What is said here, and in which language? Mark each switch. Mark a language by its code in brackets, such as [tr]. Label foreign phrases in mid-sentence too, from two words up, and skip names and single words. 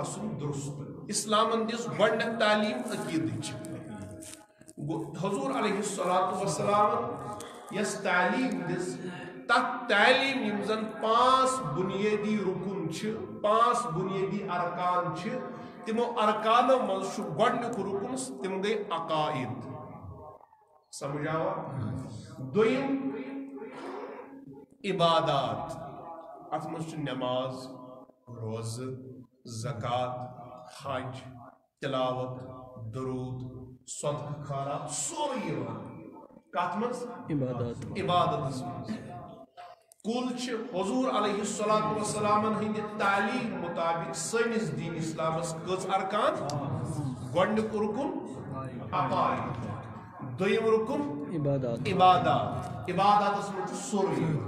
[ks] آسن درست اسلامن دِژ گۄڈنیٚتھ تعلیٖم عقیدٕچ حضور [ar] علیہ الصلوۃ والسلام [ks] یس تعلیٖم دِژ تتھ تعلیٖم یِم زن 5 بنیٲدی رکن چھِ 5 بنیٲدی ارکان چھِ تمو ارکانو منٛز چھُ گۄڈنیُک رکن تِم گٔے عقائد سمجھ آوا دوٚیِم عبادات اتھ منٛز چھُ نماز روزٕ زکات حج تلاوت درود صدقہ خیرات سورُے یِوان کتھ منٛز عبادتس منٛز کل چھِ حضور [ar] علیہ الصلوۃ والسلامن [ks] ہٕنٛدِ تعلیٖم مطابق سٲنِس دین اسلامس کٔژ ارکان گۄڈنیُک رکن عقائد دوٚیِم رکن عبادات عباداتس منٛز چھُ سورُے